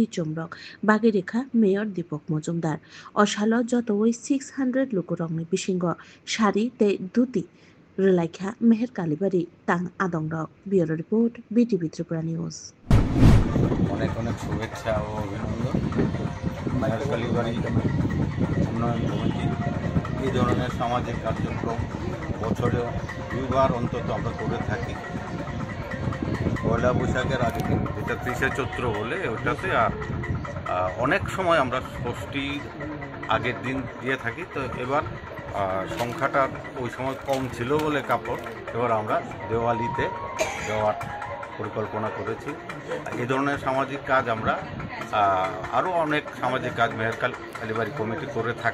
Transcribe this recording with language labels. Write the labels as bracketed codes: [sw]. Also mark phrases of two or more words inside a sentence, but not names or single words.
[trp] Jomrok Bagirikha Mayor Dipok Mojumdar Oshalo Jotoi 600 Lukurongni Bishingo Shari Te Duti Relaikha Meher Kalibari Tang Adongrok Bureau Report BTV Tripura News [bn] অনেক অনেক শুভেচ্ছা ও অভিনন্দন মেহের কালীবাড়ি উন্নয়ন কমিটি এই ধরনের সামাজিক কার্যক্রম বছরে দুইবার অন্তত আমরা করে থাকি পয়লা বৈশাখের আগের দিন যেটা ৩০শে চৈত্র বলে ওটাতে আর অনেক সময় আমরা ষষ্ঠীর আগের দিন দিয়ে থাকি তো এবার সংখ্যাটা ওই সময় কম ছিল বলে কাপড় এবার আমরা দেওয়ালিতে দেওয়ার পরিকল্পনা করেছি এই ধরনের সামাজিক কাজ আমরা আরো অনেক সামাজিক কাজ মেহের কালীবাড়ি কমিটি করে থাকে